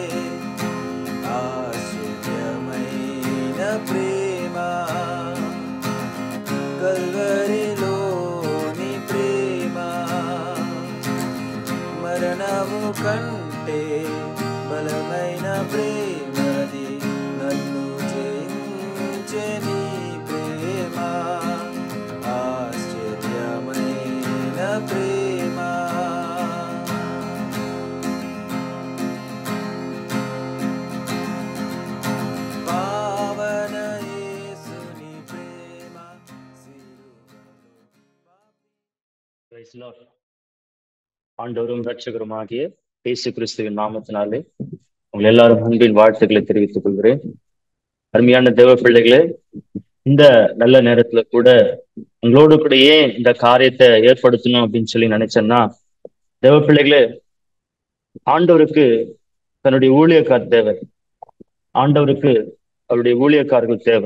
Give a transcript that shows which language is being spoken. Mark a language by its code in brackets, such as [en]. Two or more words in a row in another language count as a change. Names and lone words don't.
[te] ఆశ్చర్యమైన ప్రేమ, కల్వరిలోని ప్రేమ, మరణము కంటే బలమైన ప్రేమది, నన్ను జయించే నీ ప్రేమ, ఆశ్చర్యమైన ప్రేమ. పావన యేసుని ప్రేమ சிலுவைలో. [ta] ஆண்டவரும் ரட்சகருமாகிய இயேசு கிறிஸ்துவின் நாமத்தினாலே உங்கள் எல்லாரும் அன்பின் வாழ்த்துக்களை தெரிவித்துக் கொள்கிறேன். அருமையான தேவ பிள்ளைகளே, இந்த நல்ல நேரத்துல கூட உங்களோடு கூட ஏன் இந்த காரியத்தை ஏற்படுத்தணும் அப்படின்னு சொல்லி நினைச்சேன்னா, தேவ பிள்ளைகளே, ஆண்டவருக்கு தன்னுடைய ஊழியக்கார் தேவை, ஆண்டவருக்கு அவருடைய ஊழியக்காரர்கள் தேவை.